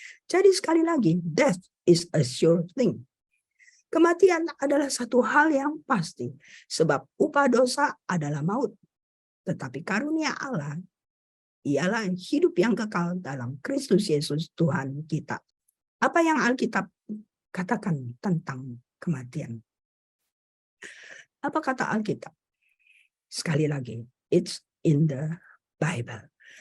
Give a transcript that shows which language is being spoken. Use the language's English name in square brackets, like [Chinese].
[Indonesian] Jadi sekali lagi, [English] death is a sure thing. [Indonesian] Kematian adalah satu hal yang pasti, sebab upah dosa adalah maut. Tetapi karunia Allah ialah hidup yang kekal dalam Kristus Yesus Tuhan kita. Apa yang Alkitab katakan tentang kematian? Apa kata Alkitab? Sekali lagi, [English] it's in the Bible.